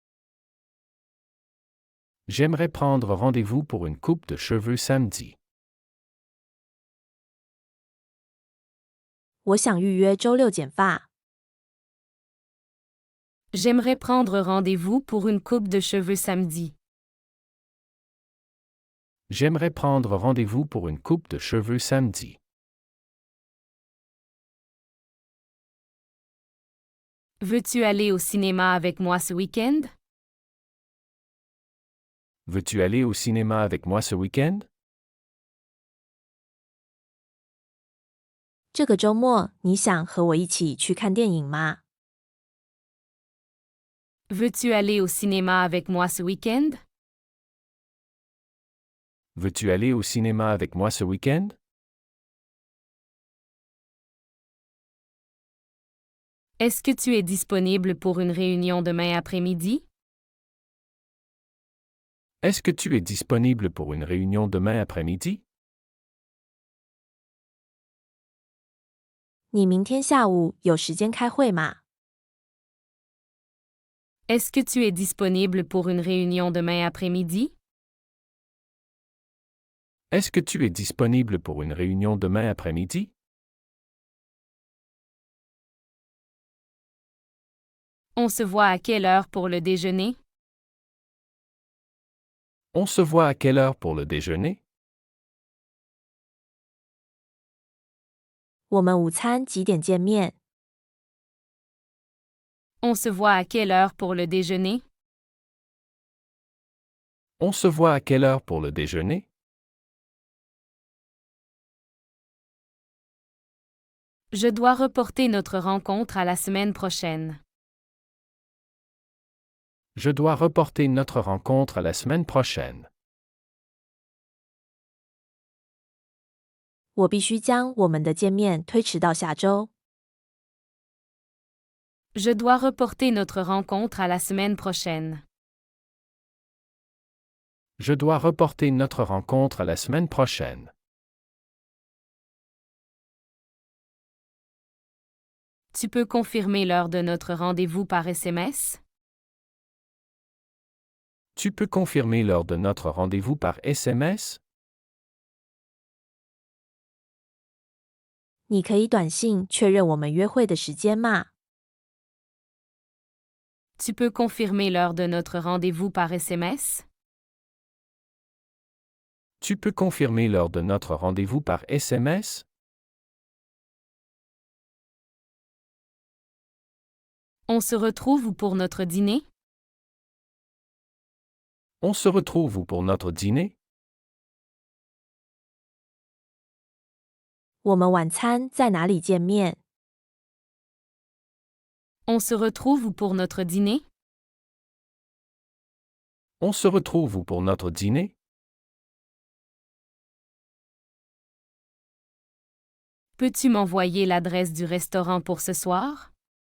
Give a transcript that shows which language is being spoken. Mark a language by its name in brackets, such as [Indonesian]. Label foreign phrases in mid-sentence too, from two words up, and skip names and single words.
[French] J'aimerais prendre rendez-vous pour une coupe de cheveux samedi. [Chinese] 我想预约周六剪发。 [French] J'aimerais prendre rendez-vous pour une coupe de cheveux samedi. J'aimerais prendre rendez-vous pour une coupe de cheveux samedi. Veux-tu aller au cinéma avec moi ce week-end? Veux-tu aller au cinéma avec moi ce week-end? [Chinese] 这个周末你想和我一起去看电影吗？ [French] Veux-tu aller au cinéma avec moi ce week-end? Veux-tu aller au cinéma avec moi ce week-end? Est-ce que tu es disponible pour une réunion demain après-midi? Est-ce que tu es disponible pour une réunion demain après-midi? [Chinese] 你明天下午有时间开会吗？ [French] Est-ce que tu es disponible pour une réunion demain après-midi? Est-ce que tu es disponible pour une réunion demain après-midi? On se voit à quelle heure pour le déjeuner? On se voit à quelle heure pour le déjeuner? [Chinese] 我们午餐几点见面？ [French] On se voit à quelle heure pour le déjeuner? On se voit à quelle heure pour le déjeuner? Je dois reporter notre rencontre à la semaine prochaine. Je dois reporter notre rencontre à la semaine prochaine. [Chinese] 我必须将我们的见面推迟到下周。 [French] Je dois reporter notre rencontre à la semaine prochaine. Je dois reporter notre rencontre à la semaine prochaine. Tu peux confirmer l'heure de notre rendez-vous par SMS? Tu peux confirmer l'heure de notre rendez-vous par SMS? [Chinese] 你可以短信确认我们约会的时间吗？ [French] Tu peux confirmer l'heure de notre rendez-vous par SMS? Tu peux confirmer l'heure de notre rendez-vous par SMS? On se retrouve où pour notre dîner? On se retrouve où pour notre dîner? [Chinese] 我们晚餐在哪里见面？ [French] On se retrouve où pour notre dîner? On se retrouve où pour notre dîner? Peux-tu m'envoyer l'adresse du restaurant pour ce soir?